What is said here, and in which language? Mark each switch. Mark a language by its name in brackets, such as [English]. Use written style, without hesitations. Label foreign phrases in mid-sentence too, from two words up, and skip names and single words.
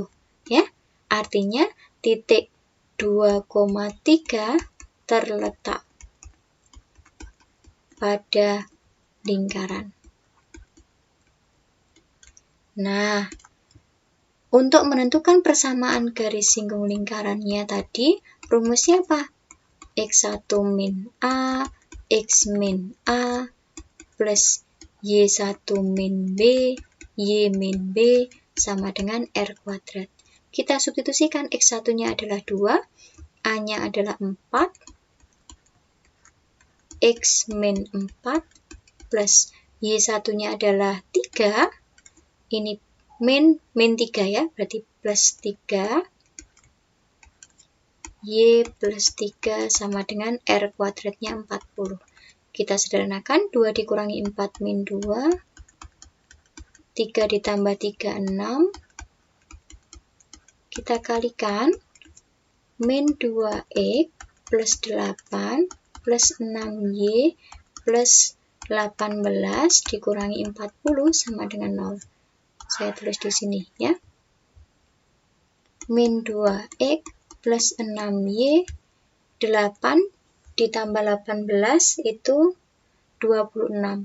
[Indonesian] Ya, artinya titik 2,3 terletak pada lingkaran. Nah, untuk menentukan persamaan garis singgung lingkarannya tadi, rumusnya apa? X1 min A, X min A, plus Y1 min B, Y min B, sama dengan R kuadrat. Kita substitusikan X1-nya adalah 2, A-nya adalah 4, X min 4 plus Y1-nya adalah 3, ini min 3 ya, berarti plus 3, Y plus 3 sama dengan R kuadratnya 40. Kita sederhanakan, 2 dikurangi 4 min 2, 3 ditambah 3, 6. Kita kalikan, min 2X plus 8 plus 6Y plus 18 dikurangi 40 sama dengan 0. Saya tulis di sini ya. Min 2X plus 6Y, 8 ditambah 18 itu 26.